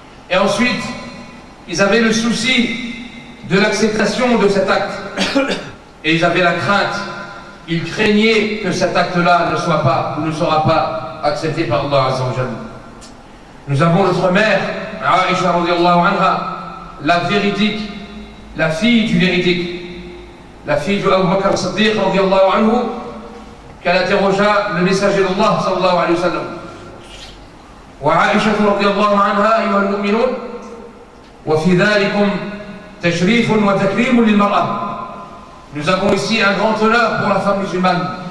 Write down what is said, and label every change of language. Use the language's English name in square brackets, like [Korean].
[French] Et ensuite, ils avaient le souci de l'acceptation de cet acte, et ils avaient la crainte, ils craignaient que cet acte-là ne sera pas accepté par Allah Azza wa Jalla. Nous avons notre mère, Aïcha radiallahu anha, la véridique, la fille du véridique, la fille de Abu Bakr Siddiq radiallahu anhu, qu'elle interrogea le messager d'Allah sallallahu alayhi wa sallam. [Arabic] وعائشة رضي الله عنها أيها المؤمنون، وفي ذلكم تشريف وتكريم للمرأة، [French] nous avons ici un grand honneur pour la femme musulmane.